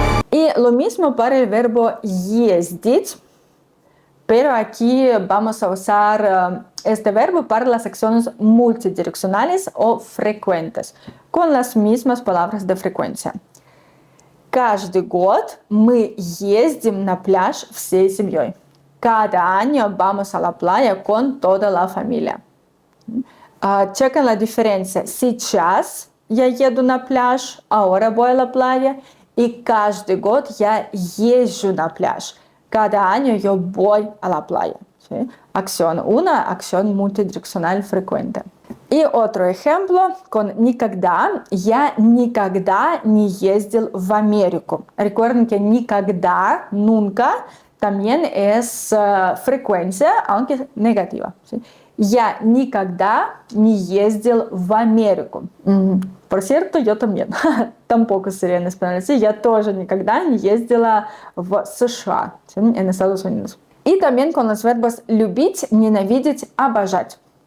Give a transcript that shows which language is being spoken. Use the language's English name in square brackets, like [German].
[Spanish] Y lo mismo para el verbo ездить, pero aquí vamos a usar este verbo para las acciones multidireccionales o frecuentes, con las mismas palabras de frecuencia. [Russian] Каждый год мы ездим на пляж всей семьей. [Spanish] Cada año vamos a la playa con toda la familia. Chequen la diferencia. [Russian] Сейчас я еду на пляж, [Spanish] ahora voy a la playa. Y [Russian] каждый год я езжу на пляж. [Spanish] Cada año yo voy a la playa. ¿Sí? Acción una, acción multidireccional frecuente. Y otro ejemplo con никогда. [Russian] Я никогда не ездил в Америку. [Spanish] Recuerden que никогда, nunca, también es frecuencia, aunque negativa. ¿Sí? [Russian] Я никогда не ездил в Америку. [Spanish] Por cierto, yo también. Tampoco sería en español. Sí, [Russian] я тоже никогда не ездила в США, ¿sí? [Spanish] En Estados Unidos. Y también con los verbos любить, ненавидеть, обожать.